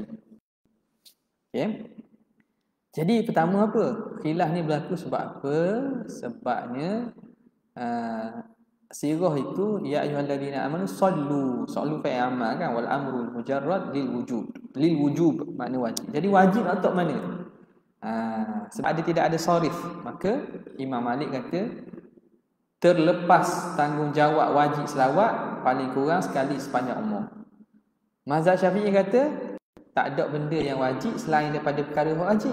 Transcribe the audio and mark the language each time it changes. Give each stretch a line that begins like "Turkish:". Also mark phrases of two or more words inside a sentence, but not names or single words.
Malay: Okay. Jadi pertama apa? Khilaf ni berlaku sebab apa? Sebabnya sirah itu
Arabic: يا أيها الذين آمنوا صلوا fa'il amal kan, والأمر المجرد للوجوب
Malay: makna wajib. Jadi wajib atau mana? Sebab dia tidak ada sharif, maka Imam Malik kata terlepas tanggungjawab wajib selawat paling kurang sekali sepanjang umur. Mazhab Syafi'i kata tak ada benda yang wajib selain daripada perkara wajib.